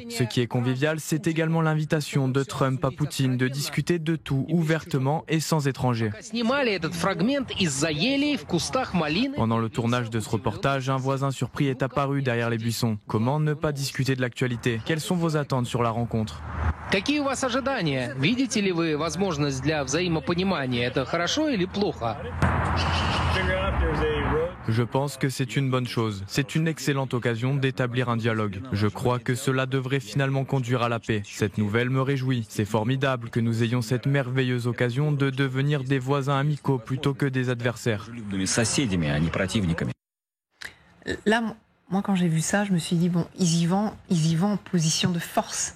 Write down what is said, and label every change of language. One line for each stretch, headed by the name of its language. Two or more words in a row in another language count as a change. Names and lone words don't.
French: Ce qui est convivial, c'est également l'invitation de Trump à Poutine de discuter de tout ouvertement et sans étrangers. Pendant le tournage de ce reportage, un voisin surpris est apparu derrière les buissons. Comment ne pas discuter de l'actualité ? Quelles sont vos attentes sur la rencontre ?
Russian: Какие у вас ожидания? Видите ли вы возможность для взаимопонимания? Это хорошо или плохо?
French: Je pense que c'est une bonne chose. C'est une excellente occasion d'établir un dialogue. Je crois que cela devrait finalement conduire à la paix. Cette nouvelle me réjouit. C'est formidable que nous ayons cette merveilleuse occasion de devenir des voisins amicaux plutôt que des adversaires. Là, moi, quand j'ai vu ça, je me suis dit, bon, ils y vont en position de force.